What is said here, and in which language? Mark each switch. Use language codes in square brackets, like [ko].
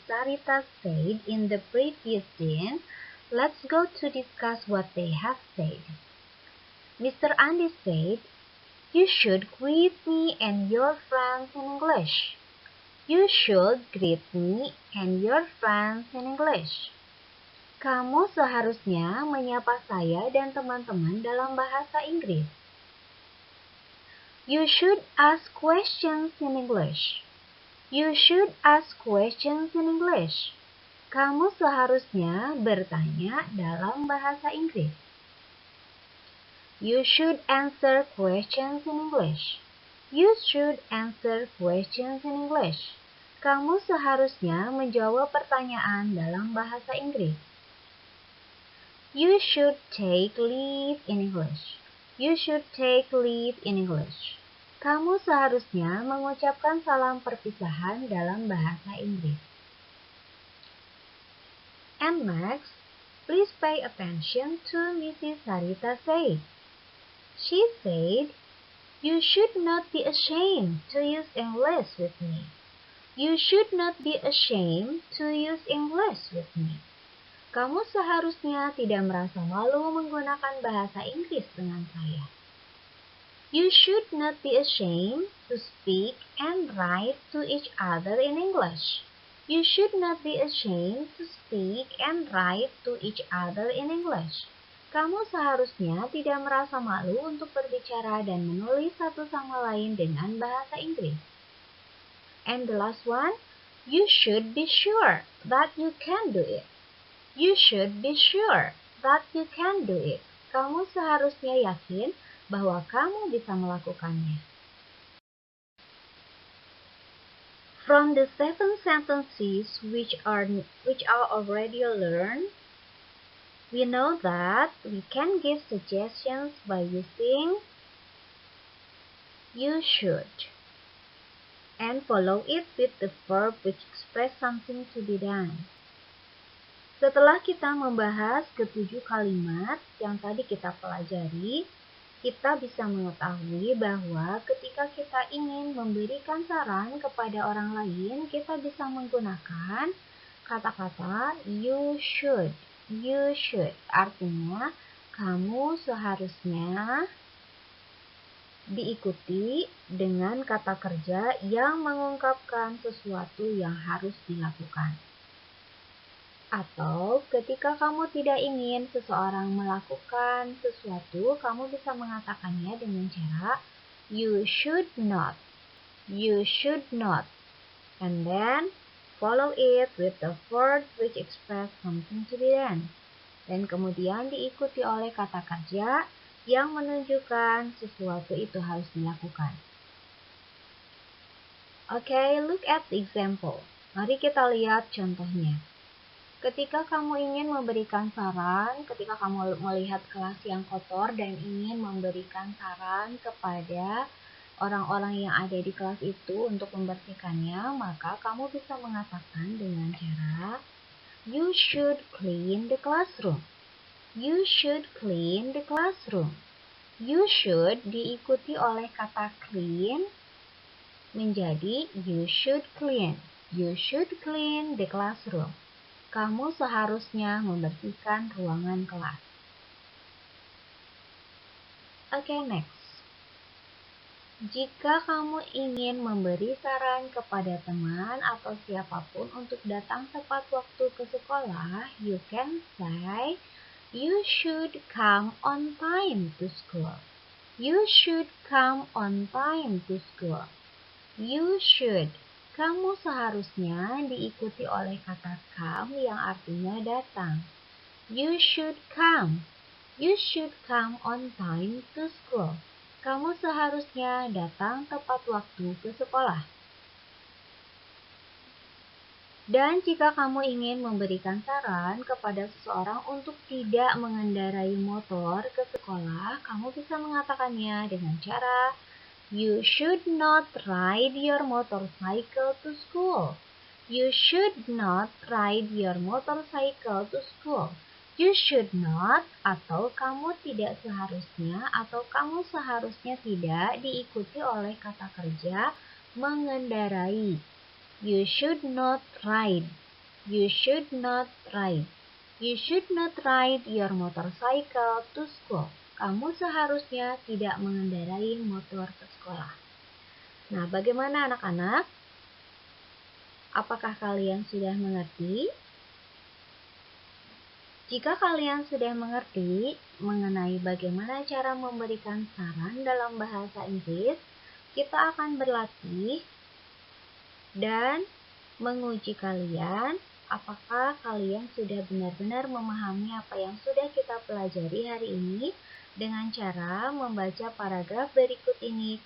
[en] Sarita said in the previous scene, let's go to discuss what they have said. Mr. Andy said, you should greet me and your friends in English. You should greet me and your friends in English. [id] Kamu seharusnya menyapa saya dan teman-teman dalam bahasa Inggris. [en] You should ask questions in English. You should ask questions in English. [id] Kamu seharusnya bertanya dalam bahasa Inggris. [en] You should answer questions in English. You should answer questions in English. [id] Kamu seharusnya menjawab pertanyaan dalam bahasa Inggris. [en] You should take leave in English. You should take leave in English. [id] Kamu seharusnya mengucapkan salam perpisahan dalam bahasa Inggris. [en] And next, please pay attention to Mrs. Sarita said. She said, you should not be ashamed to use English with me. You should not be ashamed to use English with me. [id] Kamu seharusnya tidak merasa malu menggunakan bahasa Inggris dengan saya. [en] You should not be ashamed to speak and write to each other in English. You should not be ashamed to speak and write to each other in English. [id] Kamu seharusnya tidak merasa malu untuk berbicara dan menulis satu sama lain dengan bahasa Inggris. [en] And the last one, you should be sure that you can do it. You should be sure that you can do it. [id] Kamu seharusnya yakin bahwa kamu bisa melakukannya. [en] From the 7 sentences which are already learned, we know that we can give suggestions by using you should and follow it with the verb which express something to be done. [id] Setelah kita membahas ke-7 kalimat yang tadi kita pelajari, kita bisa mengetahui bahwa ketika kita ingin memberikan saran kepada orang lain, kita bisa menggunakan kata-kata [en] you should. You should [id] artinya kamu seharusnya diikuti dengan kata kerja yang mengungkapkan sesuatu yang harus dilakukan. Atau ketika kamu tidak ingin seseorang melakukan sesuatu, kamu bisa mengatakannya dengan cara [en] you should not. You should not. And then follow it with the word which express something to be done. [id] Dan kemudian diikuti oleh kata kerja yang menunjukkan sesuatu itu harus dilakukan. [en] Okay, look at the example. [id] Mari kita lihat contohnya. Ketika kamu ingin memberikan saran, ketika kamu melihat kelas yang kotor dan ingin memberikan saran kepada orang-orang yang ada di kelas itu untuk membersihkannya, maka kamu bisa mengatakan dengan cara [en] you should clean the classroom. You should clean the classroom. You should [id] diikuti oleh kata [en] clean [id] menjadi [en] you should clean. You should clean the classroom. [id] Kamu seharusnya membersihkan ruangan kelas. Oke, [en] next. [id] Jika kamu ingin memberi saran kepada teman atau siapapun untuk datang tepat waktu ke sekolah, [en] you can say, you should come on time to school. You should come on time to school. You should. [id] Kamu seharusnya diikuti oleh kata come yang artinya datang. [en] You should come. You should come on time to school. [id] Kamu seharusnya datang tepat waktu ke sekolah. Dan jika kamu ingin memberikan saran kepada seseorang untuk tidak mengendarai motor ke sekolah, kamu bisa mengatakannya dengan cara, [en] you should not ride your motorcycle to school. You should not ride your motorcycle to school. You should not [id] atau kamu tidak seharusnya atau kamu seharusnya tidak diikuti oleh kata kerja mengendarai. [en] You should not ride. You should not ride. You should not ride your motorcycle to school. [id] Kamu seharusnya tidak mengendarai motor ke sekolah. Nah, bagaimana anak-anak? Apakah kalian sudah mengerti? Jika kalian sudah mengerti mengenai bagaimana cara memberikan saran dalam bahasa Inggris, kita akan berlatih dan menguji kalian apakah kalian sudah benar-benar memahami apa yang sudah kita pelajari hari ini dengan cara membaca paragraf berikut ini.